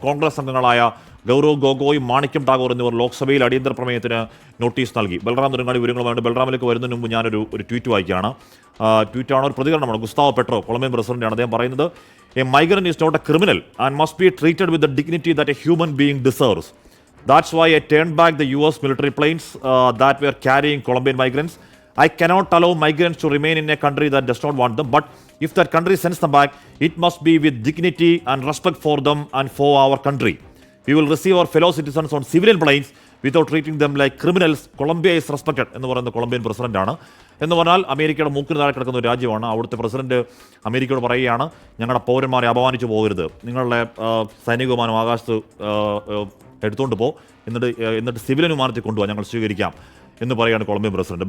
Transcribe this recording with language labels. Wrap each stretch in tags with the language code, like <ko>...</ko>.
<ml>കോൺഗ്രസ് അംഗങ്ങളായ ഗൗരവ് ഗൊഗോയ്, മാണിക്യം ടാഗോർ എന്നിവർ ലോക്സഭയിൽ അടിയന്തര പ്രമേയത്തിന് നോട്ടീസ് നൽകി. ബൽറാം നെടുങ്ങാടി വിവരങ്ങളുമായിട്ട് ബൽറാമിലേക്ക് വരുന്നതിന് മുമ്പ് ഞാനൊരു ട്വീറ്റ് വായിക്കുകയാണ്. ട്വീറ്റാണ്, ഒരു പ്രതികരണമാണ്. ഗുസ്താവോ പെട്രോ, കൊളംബിയൻ പ്രസിഡന്റാണ്. അദ്ദേഹം പറയുന്നത്,</ml> <en>A migrant is not a criminal and must be treated with the dignity that a human being deserves. That's why I turned back the US military planes that were carrying Colombian migrants. I cannot allow migrants to remain in a country that does not want them. But if that country sends them back, it must be with dignity and respect for them and for our country. We will receive our fellow citizens on civilian planes without treating them like criminals. Colombia is respected</en> <ml>എന്ന് പറയുന്ന Colombian പ്രസിഡന്റാണ്. എന്ന് പറഞ്ഞാൽ അമേരിക്കയുടെ മൂക്കിന് താഴെ കിടക്കുന്ന ഒരു രാജ്യമാണ്. അവിടുത്തെ പ്രസിഡന്റ് അമേരിക്കയോട് പറയുകയാണ്, ഞങ്ങളുടെ പൗരന്മാരെ അപമാനിച്ചു പോകരുത്, നിങ്ങളുടെ സൈനിക വിമാനം ആകാശത്ത് എടുത്തുകൊണ്ട് എന്നിട്ട് സിവിലിയൻ വിമാനത്തിൽ കൊണ്ടുപോകാൻ ഞങ്ങൾ സ്വീകരിക്കാം എന്ന് പറയുകയാണ് കൊളംബിയൻ പ്രസിഡന്റ്.</ml>